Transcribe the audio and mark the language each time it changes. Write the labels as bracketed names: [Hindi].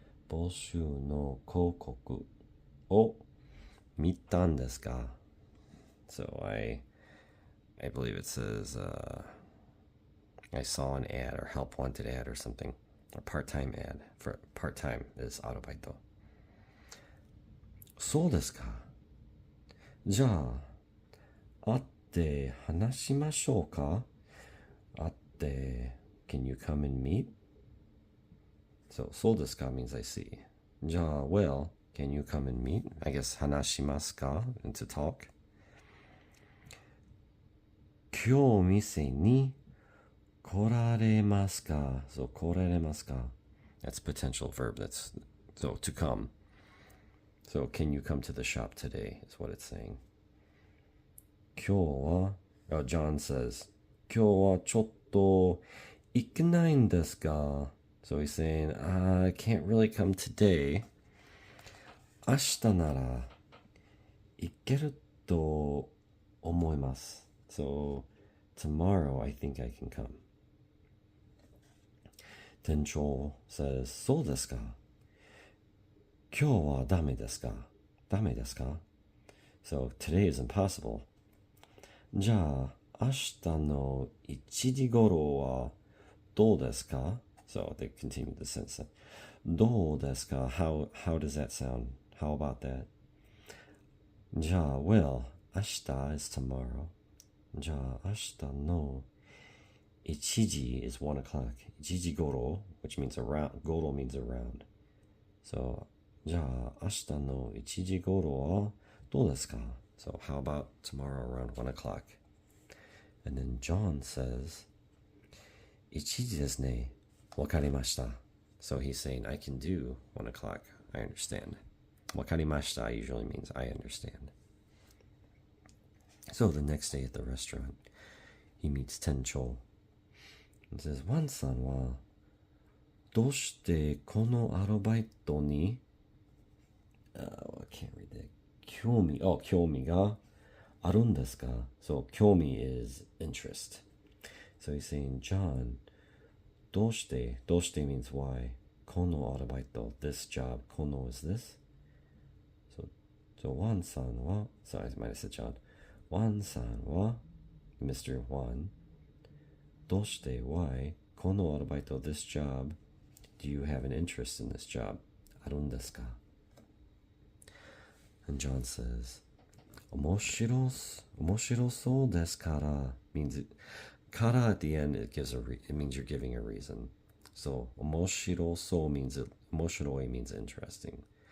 [Japanese] Boshu no kokoku o mittan desu ka? [English] So I believe it says I saw an ad or help wanted ad or something. A part-time ad for part-time is arubaito. [Japanese] そうですか。じゃあ、会って話しましょうか。会って、 [English] can you come and meet? So, [Japanese] そうですか [English] means I see. じゃあ、well, can you come and meet? I guess [Japanese] 話しますか [English] and to talk. [Japanese] 今日店に来られますか? [English] So, [Japanese] 来られますか? [English] That's potential verb. That's so to come. So, can you come to the shop today? Is what it's saying. [Japanese] 今日は, [English] John says, [Japanese] 今日はちょっと行けないんですか? [English] So he's saying, I can't really come today. [Japanese] 明日なら行けると思います. [English] So, tomorrow I think I can come. Tencho says, [Japanese] そうですか。今日はダメですか？ダメですか？ [English] So, today is impossible. [Japanese] じゃあ、明日の1時頃はどうですか? [English] So, they continue the sentence. [Japanese] どうですか? [English] How does that sound? How about that? じゃあ、well, 明日 is tomorrow. [Japanese] じゃあ、明日の1時 [English] is 1 o'clock. 1時頃, which means around. 頃 means around. [Japanese] So, じゃあ、明日の1時頃はどうですか? [English] So, how about tomorrow around 1 o'clock? And then John says, [Japanese] 1時ですね。わかりました. [English] So he's saying, I can do 1 o'clock. I understand. [Japanese] わかりました [English] usually means I understand. So the next day at the restaurant, he meets Tencho. He says, [Japanese] ワンさんはどうしてこのアルバイトに [English] I can't read that. [Japanese] 興味があるんですか? [English] So 興味 is interest. So he's saying, John, [Japanese] どうして [English] means why. [Japanese] このアルバイト [English] this job. この is this. So [Japanese] ワンさんは [English] sorry, I might have said John. [Japanese] ワンさんは [English] Mr. Wan. どうして why. [Japanese] このアルバイト [English] this job. Do you have an interest in this job? [Japanese] あるんですか? [English] And John says, [Japanese] omoshiro so desu kara [English] means it. Kara at the end, it means you're giving a reason. So omoshiro so means emotionally means interesting.